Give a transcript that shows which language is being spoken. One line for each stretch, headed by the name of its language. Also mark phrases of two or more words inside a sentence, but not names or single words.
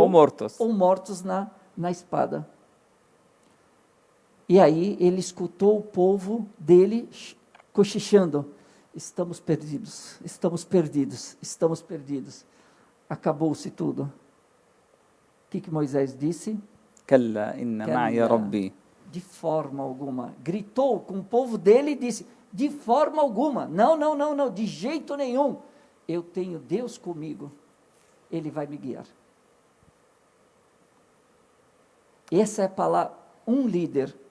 Portuguese: mortos na espada. E aí ele escutou o povo dele cochichando, estamos perdidos, estamos perdidos, estamos perdidos. Acabou-se tudo. O que Moisés disse?
Arabic: كلا إن معي ربي.
Portuguese: De forma alguma. Gritou com o povo dele e disse, de forma alguma, não, de jeito nenhum. Eu tenho Deus comigo, Ele vai me guiar. Essa é a palavra, um líder,